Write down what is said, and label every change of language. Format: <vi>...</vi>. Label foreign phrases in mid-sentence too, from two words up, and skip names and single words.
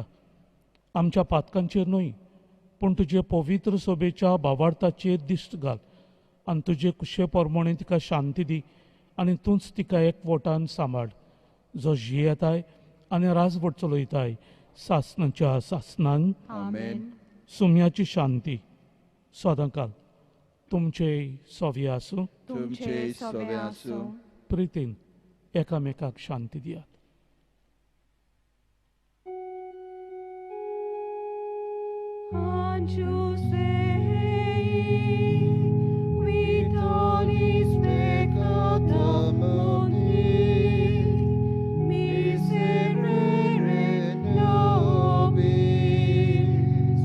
<kok>आमच्या पातकांचेर न्हय पूण तुजे पवित्र सोबेच्या भावार्थाचेर दिश्ट घाल आनी तुजे कुशे परमणे तिका शांती दी आनी तूंच तिका एकवटान सांबाळ जो जियेताय आनी राजवट चलयताय सासणाच्या सासणांक. आमेन. सुमयाची शांती सदांकाल तुमचे सोवी आसूं. तुमचे सोबे आसूं. प्रितीन एकामेकाक शांती दियात.</kok> <la>Agnus Dei, qui tollis peccata mundi, miserere nobis.</la>